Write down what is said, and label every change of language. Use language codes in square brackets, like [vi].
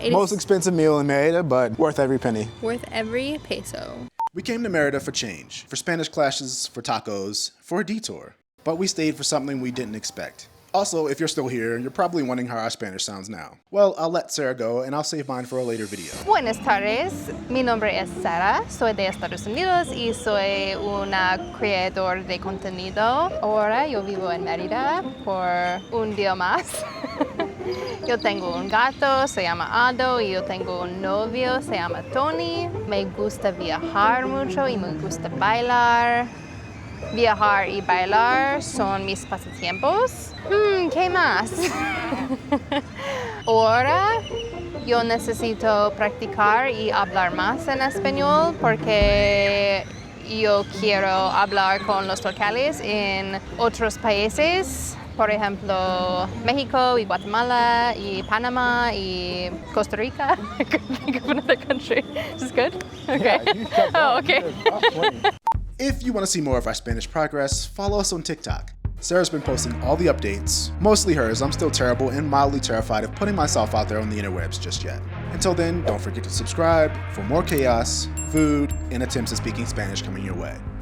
[en] Most expensive meal in Merida, but worth every penny. Worth every peso. We came to Merida for change, for Spanish classes, for tacos, for a detour. But we stayed for something we didn't expect. Also, if you're still here, you're probably wondering how our Spanish sounds now. Well, I'll let Sarah go and I'll save mine for a later video. [es] Buenas tardes, mi nombre es Sara, soy de Estados Unidos y soy una creador de contenido. Ahora yo vivo en Mérida por un día más. Yo tengo un gato, se llama Ado, y yo tengo un novio, se llama Tony. Me gusta viajar mucho y me gusta bailar. Viajar y bailar son mis pasatiempos. ¿Qué más? Ahora yo necesito practicar y hablar más en español porque yo quiero hablar con los locales en otros países. Por ejemplo, México y Guatemala y Panama y Costa Rica. [en] I couldn't think of another country. Is this good? Okay. Yeah, oh, okay. If you want to see more of our Spanish progress, follow us on TikTok. Sarah's been posting all the updates, mostly hers. I'm still terrible and mildly terrified of putting myself out there on the interwebs just yet. Until then, don't forget to subscribe for more chaos, food, and attempts at speaking Spanish coming your way.